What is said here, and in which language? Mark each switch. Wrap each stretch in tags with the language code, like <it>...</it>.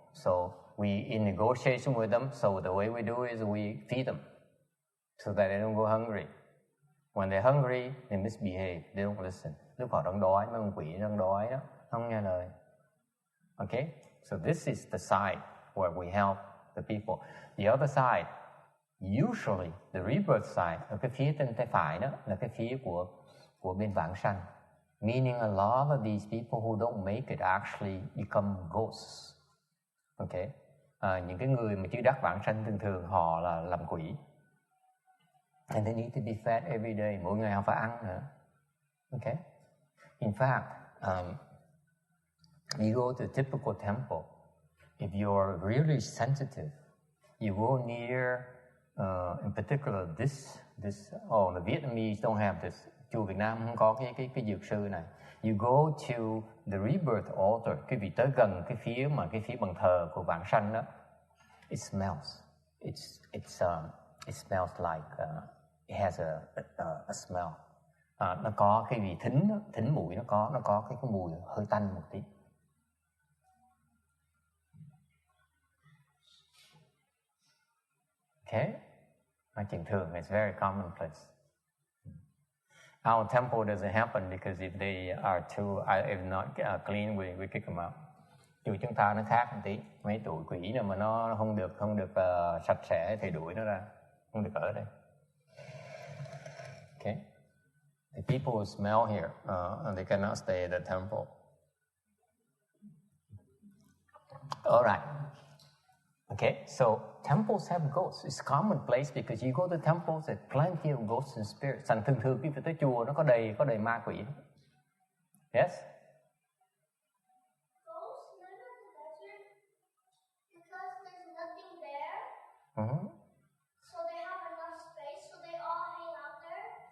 <en>So we in negotiation with them. So the way we do is we feed them so that they don't go hungry. When they're hungry, they misbehave. They don't listen.</en> <vi>Lúc họ đang đói, mấy con quỷ đang đói đó, không nghe lời.</vi> <en>Okay, so this is the side where we help the people. The other side, usually the rebirth side,</en> <vi>ở cái phía bên tay phải đó là cái phía của bên vãng sanh.</vi> <en>Meaning a lot of these people who don't make it actually become ghosts.</en> <vi>Okay, những cái người mà chưa đắc vãng sanh thường họ là làm quỷ.</vi> <en>And they need to be fed every day.</en> <vi>Mỗi ngày họ phải ăn nữa.</vi> <en>Okay, in fact, you go to a typical temple. If you're really sensitive, you go near, in particular, this. Oh, the Vietnamese don't have this.</en> <vi>Chùa Việt Nam không có cái dược sư này.</vi> <en>You go to the rebirth altar.</en> <vi>Quý vị tới gần cái phía bàn thờ của vãng sanh đó.</vi> <en>It smells. It smells like it has a smell.</en> <vi>Nó có cái vị thính mũi, nó có cái mùi hơi tanh một tí.</vi> <en>Okay,</en> <vi>nói chuyện thường,</vi> <en>it's very commonplace. Our temple doesn't happen because if they are if not clean, we kick them out.</en> <vi>Chùa chúng ta nó khác một tí, mấy tụi quỷ nào mà nó không được sạch sẽ thì đuổi nó ra, không được ở đây.</vi> <en>Okay, the people who smell here, they cannot stay at the temple. All right. Okay, so temples have ghosts. It's commonplace because you go to temples, there's plenty of ghosts and spirits.</en> <vi>Thành thường khi phải tới chùa nó có đầy ma quỷ.</vi> <en>Yes? Ghosts live in the desert because there's nothing there. Mm-hmm. So they have enough space, so they all hang out there.</en>